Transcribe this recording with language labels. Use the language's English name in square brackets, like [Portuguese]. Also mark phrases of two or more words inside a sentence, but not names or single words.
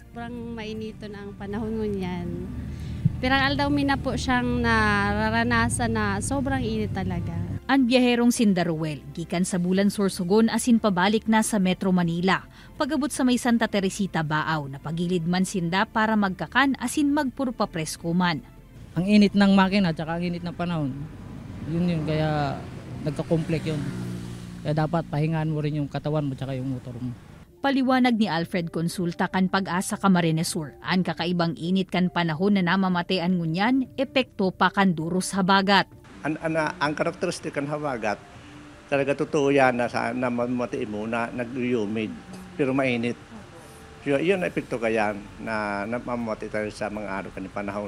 [Bikol] Sobrang mainito na ang panahon ngunyan. Pirang aldaw mina po siyang nararanasan na sobrang init talaga. Ang biyaherong Sindaruel, gikan sa Bulan Sorsogon asin pabalik na sa Metro Manila. Pagabot sa may Santa Teresita Baaw, napagilid man sinda para magkakan asin magpurpa presko man. [Filipino] Ang init ng makina at ang init ng panahon, yun kaya nagka-complex yun. Kaya dapat pahingaan mo rin yung katawan mo at yung motor mo. [Bikol] Paliwanag ni Alfred Consulta kan Pag-asa Camarines Sur, ang kakaibang init kan panahon na namamatean ngunyan, epekto pa kan duros habagat. Ang karakteristik kan habagat, talaga totoo yan na mamamatiin mo na nag-humid, pero mainit. So, yun ang epekto kaya na namamati tayo sa mga araw kan panahon.